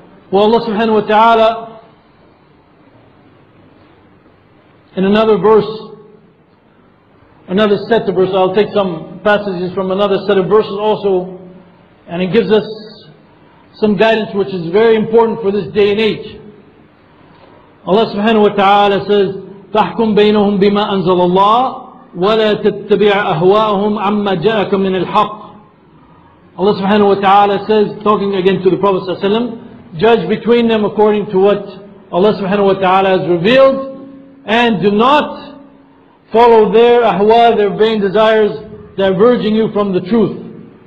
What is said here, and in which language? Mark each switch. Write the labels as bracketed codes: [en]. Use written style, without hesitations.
[en] Well, Allah subhanahu wa ta'ala in another verse, another set of verses, I'll take some passages from another set of verses also, and it gives us some guidance which is very important for this day and age. Allah subhanahu wa ta'ala says, [ar] تَحْكُمْ بَيْنَهُمْ بِمَا أَنزَلَ اللَّهُ وَلَا تَتَّبِعْ أَهْوَاءَهُمْ عَمَّا جَاءَكَ مِنَ الْحَقِّ. [en] Allah subhanahu wa ta'ala says, talking again to the Prophet sallallahu alaihi wasallam, judge between them according to what Allah subhanahu wa ta'ala has revealed, and do not follow their ahwa, their vain desires, diverging you from the truth.